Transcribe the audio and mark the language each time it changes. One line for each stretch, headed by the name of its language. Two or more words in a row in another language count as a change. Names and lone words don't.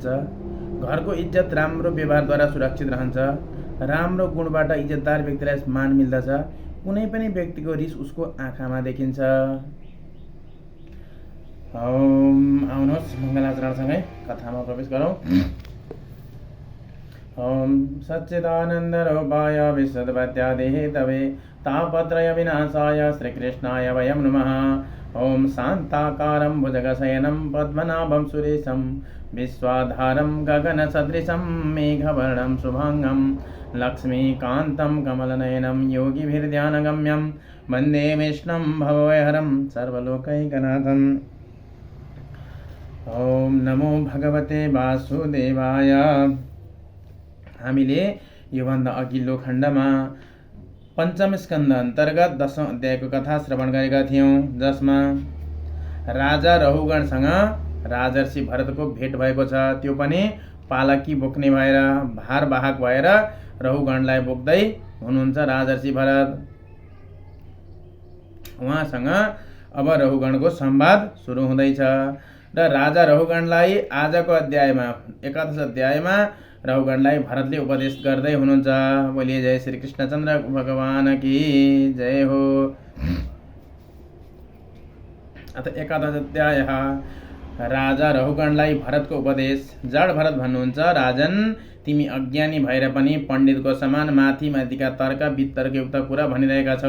Nepali: घरको इज्जत राम्रो व्यवहारद्वारा सुरक्षित रहन्छ। राम्रो गुणबाट इज्जतदार व्यक्तिलाई मान मिल्दछ। कुनै पनि व्यक्तिको रिस उसको आँखामा देखिन्छ। आउनुहोस् मङ्गलाचरणसँगै कथामा प्रवेश गरौँ।
Sanskrit: ओम सच्चिदानन्द रूपाय विशुद्धपत्यादिहेतवे तापत्रय विनाशाय श्रीकृष्णाय वयं नमः। ओम शान्ताकारं भुजगशयनं पद्मनाभं सुरेशं विश्वाधारं गगनसदृशं मेघवर्णं शुभांगं लक्ष्मीकान्तं कमलनयनं योगिभिर्ध्यानगम्यं वन्दे विष्णुं भवभयहरं सर्वलोकैकनाथम्। ओम नमो भगवते वासुदेवाय। हामीले योभन्दा अघिल्लो खण्डमा पञ्चम स्कन्द अन्तर्गत 10औं अध्यायको कथा श्रवण गरेका थियौँ, जसमा राजा रहुगणसँग राजर्षि भरतको भेट भएको छ। त्यो पनि पालकी बोक्ने भएर, भारवाहक भएर रहुगणलाई बोक्दै हुनुहुन्छ राजर्षि भरत। उहाँसँग अब रहुगणको संवाद सुरु हुँदैछ र राजा रहुगणलाई आजको अध्यायमा 11 अध्यायमा रहुगणलाई भरतले उपदेश गर्दै हुनुहुन्छ।
Hindi: बोलिए जय श्री कृष्णचन्द्र भगवान की जय हो।
Sanskrit: अथ 11 अध्याय।
Nepali: राजा रहुगणलाई भरतको उपदेश। जड भरत भन्नुहुन्छ, राजन तिमी अज्ञानी भएर पनि पण्डितको समान माथि माथिका तर्क वितर्कयुक्त कुरा भनिरहेका छौ।